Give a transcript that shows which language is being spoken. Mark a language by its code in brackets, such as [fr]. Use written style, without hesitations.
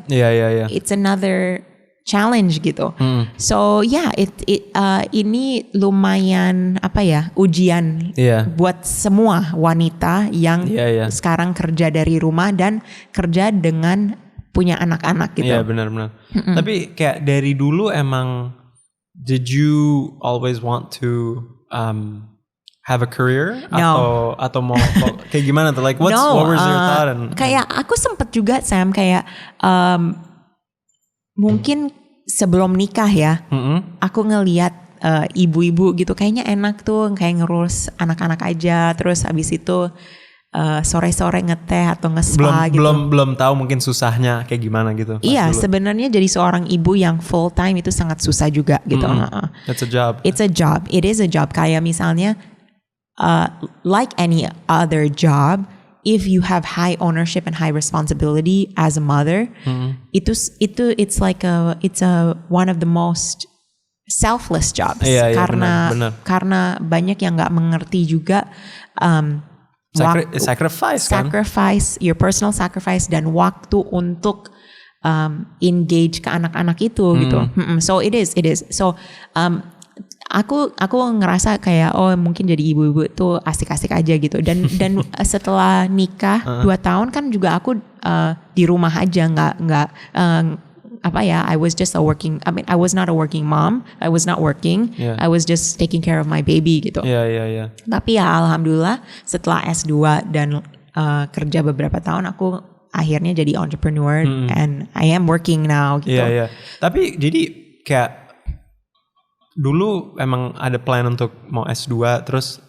[en] It's another challenge [id] gitu. So ini lumayan ujian buat semua wanita yang sekarang kerja dari rumah dan kerja dengan punya anak-anak gitu. Iya, benar. Tapi kayak dari dulu emang, [en] did you always want to have a career? No. [id] Atau mau kayak gimana tuh? [en] Like what was your thought? [id] Kayak aku sempet juga Sam kayak mungkin sebelum nikah ya, aku ngelihat ibu-ibu gitu kayaknya enak tuh kayak ngurus anak-anak aja, terus abis itu sore-sore ngeteh atau nge-spa gitu. Belum tahu mungkin susahnya kayak gimana gitu. Iya, sebenarnya jadi seorang ibu yang full time itu sangat susah juga gitu. [en] It's a job. It is a job. [id] Kayak misalnya [en] like any other job, if you have high ownership and high responsibility as a mother, it's one of the most selfless jobs. [id] Karena banyak yang nggak mengerti juga. [en] Sacrifice, your personal sacrifice [id] dan waktu untuk engage ke anak-anak itu gitu. [en] So it is. [id] So aku ngerasa kayak mungkin jadi ibu-ibu tuh asik-asik aja gitu. Dan setelah nikah 2 tahun kan juga aku di rumah aja, nggak [en] I was not a working mom. I was not working. I was just taking care of my baby gitu. [id] Tapi ya alhamdulillah setelah S2 dan kerja beberapa tahun, aku akhirnya jadi entrepreneur [en] and I am working now [id] gitu. Tapi jadi kayak dulu emang ada plan untuk mau S2 terus?